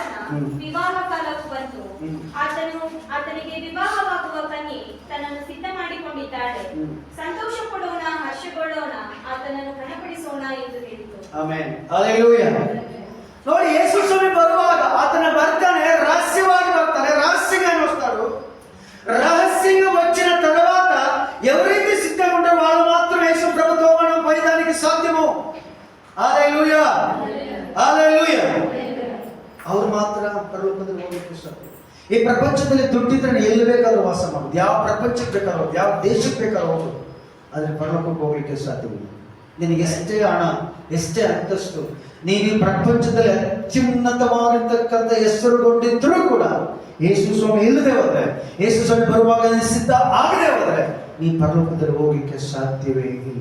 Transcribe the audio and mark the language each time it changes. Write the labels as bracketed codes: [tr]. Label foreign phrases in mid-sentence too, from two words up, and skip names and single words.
[kn] ವಿವಾಹ ಕಾಲವು ಬಂತು. ಆತನಿಗೆ ವಿವಾಹವಾಗುವ ಕನ್ಯೆ ತನ್ನನ್ನು ಸಿದ್ಧ ಮಾಡಿಕೊಂಡಿದ್ದಾಳೆ. ಸಂತೋಷ ಪಡೋಣ, ಹರ್ಷಗೊಳ್ಳೋಣ, ಆತನನ್ನು ಘನಪಡಿಸೋಣ ಎಂದು ಹೇಳಿತು. ಆಮೆನ್. ಹಲ್ಲೆಲೂಯಾ. ನೋಡಿ, ಯೇಸು ಸ್ವಾಮಿ ಬರುವಾಗ ఆతన ಬರ್ತಾನೆ, రహస్యವಾಗಿ ಬರ್ತಾನೆ. [te] రహస్యంగా వస్తాడు. రహస్యంగా వచ్చిన తర్వాత ఎవరైతే సిద్ధంగా ఉంటారో వాళ్ళు మాత్రమే యేసు ప్రభుతో మనం పోయేదానికి సాధ్యము. హల్లెలూయా, హల్లెలూయా. [kn] ಅವರು ಮಾತ್ರ ಪರಲೋಕದಲ್ಲಿ ಹೋಗಲಿಕ್ಕೆ ಸಾಧ್ಯ. ಈ ಪ್ರಪಂಚದಲ್ಲಿ ದುಡ್ಡಿದ್ರೆ ಎಲ್ಲಿ ಬೇಕಾದ್ರೂ ವಾಸ ಮಾಡೋದು, ಯಾವ ಪ್ರಪಂಚಕ್ಕೆ ಬೇಕಾದ್ರೂ, ಯಾವ ದೇಶಕ್ಕೆ ಬೇಕಾದ್ರೂ ಹೋಗೋದು, ಆದರೆ ಪರಲೋಕಕ್ಕೆ ಹೋಗ್ಲಿಕ್ಕೆ ಸಾಧ್ಯವಿಲ್ಲ. ನಿನಗೆ ಎಷ್ಟೇ ಹಣ, ಎಷ್ಟೇ ಅಂತಸ್ತು, ನೀನು ಈ ಪ್ರಪಂಚದಲ್ಲಿ ಅತ್ಯುನ್ನತವಾಗಿರ್ತಕ್ಕಂಥ ಹೆಸರುಗೊಂಡಿದ್ರೂ ಕೂಡ ಯೇಸು ಸ್ವಾಮಿ ಇಲ್ಲದೆ ಹೋದ್ರೆ, ಯೇಸು ಸ್ವಾಮಿ ಬರುವಾಗ ಸಿದ್ಧ ಆಗದೆ ಹೋದ್ರೆ ನೀ ಪರಲೋಕದಲ್ಲಿ ಹೋಗ್ಲಿಕ್ಕೆ ಸಾಧ್ಯವೇ ಇಲ್ಲ.